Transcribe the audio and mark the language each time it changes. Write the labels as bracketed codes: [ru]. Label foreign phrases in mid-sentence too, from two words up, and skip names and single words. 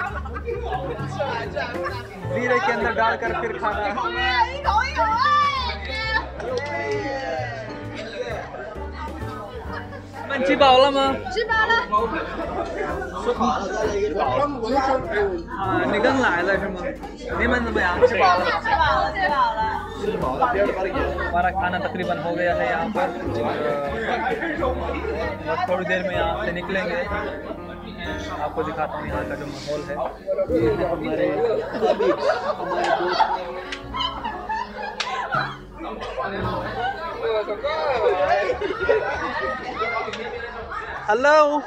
[hi] जीरे के अंदर डालकर फिर खाना। [zh] 吃饱了吗？吃饱了。啊，你刚来了是吗？你们怎么样？吃饱了？吃饱了，吃饱了。 [hi] हमारा खाना तकरीबन हो गया है यहाँ पर। थोड़ी देर में यहाँ से निकलेंगे, आपको दिखाता हूँ यहाँ का जो माहौल है। ये है हमारे हेलो।